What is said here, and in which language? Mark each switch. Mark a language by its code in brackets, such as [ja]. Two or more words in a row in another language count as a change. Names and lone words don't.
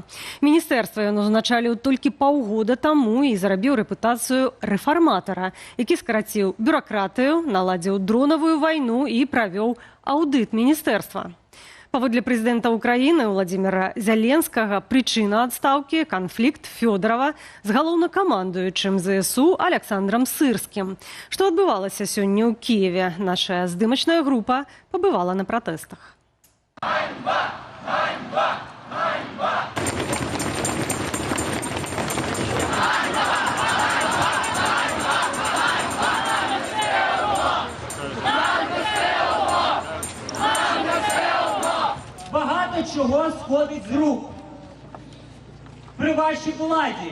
[be] Міністэрства ён узначаліў толькі паўгода таму і зарабіў рэпутацыю рэфарматара, які скараціў бюракратыю, наладзіў дронавую вайну і правёў аўдыт міністэрства. Паводле прэзідэнта Украіны Владзіміра Зяленскага прычына адстаўкі – канфлікт Фёдорова з галоўнакамандуючым ЗСУ Александром Сырскім. Што адбывалася сёння ў Кіеве? Наша здымачная група пабывала на пратэстах. [uk] Ганьба! Ганьба! Ганьба! Багато чого сходить з рук при вашій владі.